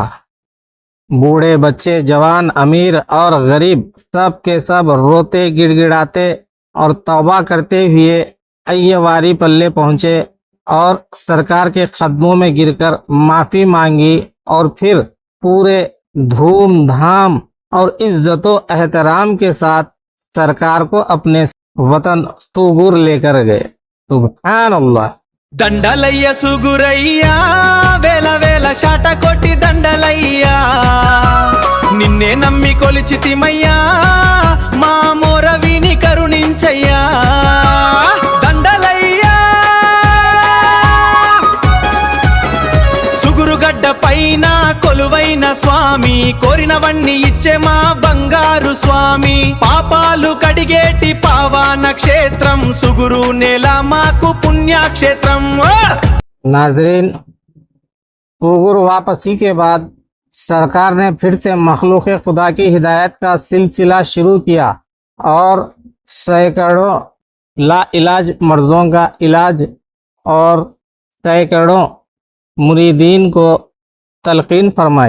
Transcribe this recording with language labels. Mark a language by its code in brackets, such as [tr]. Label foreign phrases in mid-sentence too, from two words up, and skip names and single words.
[ur] بوڑھے بچے جوان امیر اور غریب سب کے سب روتے گڑ گڑاتے اور توبہ کرتے ہوئے ایواری پلے پہنچے اور سرکار کے قدموں میں گر کر معافی مانگی اور پھر پورے دھوم دھام اور عزت و احترام کے ساتھ سرکار کو اپنے وطن طوغور لے کر گئے۔ سبحان اللہ۔ [te] దండలయ్య సుగురయ్యా వేల వేల శాట కొట్టి దండలయ్యా నిన్నే నమ్మి కొలిచితిమయ్యా మా మొర విని కరుణించయ్యా దండలయ్యా సుగురుగడ్డ పైన కొలువైన స్వామి కోరినవన్నీ ఇచ్చే మా బంగారు స్వామి పాపాలు కడిగేటి పావన క్షేత్రం సుగురు నేల మాకు పుణ్యక్షేత్రం। [ur] ناظرین، طوغور واپسی کے بعد سرکار نے پھر سے مخلوق خدا کی ہدایت کا سلسلہ شروع کیا اور سینکڑوں لا علاج مرضوں کا علاج اور سینکڑوں مریدین کو تلقین فرمائی۔